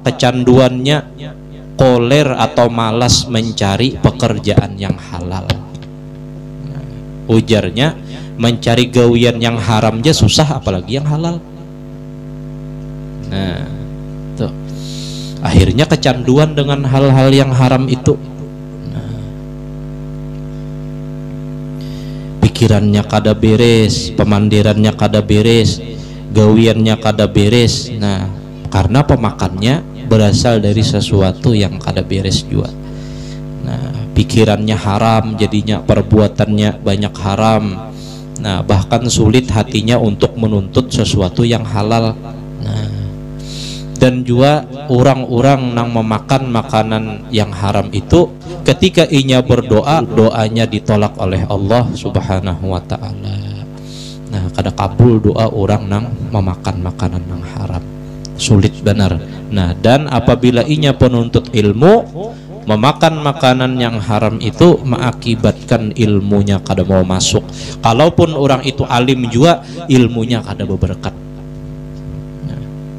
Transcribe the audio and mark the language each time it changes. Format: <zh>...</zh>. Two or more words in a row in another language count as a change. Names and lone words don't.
<bjn>Kecanduannya koler atau malas mencari pekerjaan yang halal. Ujarnya mencari gawian yang haram aja susah, apalagi yang halal. Nah, tuh. Akhirnya kecanduan dengan hal-hal yang haram itu. Pikirannya kada beres, pemandirannya kada beres, gawiannya kada beres. Nah, karena pemakannya berasal dari sesuatu yang kada beres juga. Nah, pikirannya haram, jadinya perbuatannya banyak haram. Nah, bahkan sulit hatinya untuk menuntut sesuatu yang halal. Nah, dan juga orang-orang yang memakan makanan yang haram itu, ketika inya berdoa, doanya ditolak oleh Allah</bjn> <ar>Subhanahu wa ta'ala.</ar> <bjn>Nah, kada kabul doa orang yang memakan makanan yang haram, sulit benar. Nah, dan apabila inya penuntut ilmu, memakan makanan yang haram itu mengakibatkan ilmunya kada mau masuk. Kalaupun orang itu alim juga, ilmunya kada berberkat.</bjn>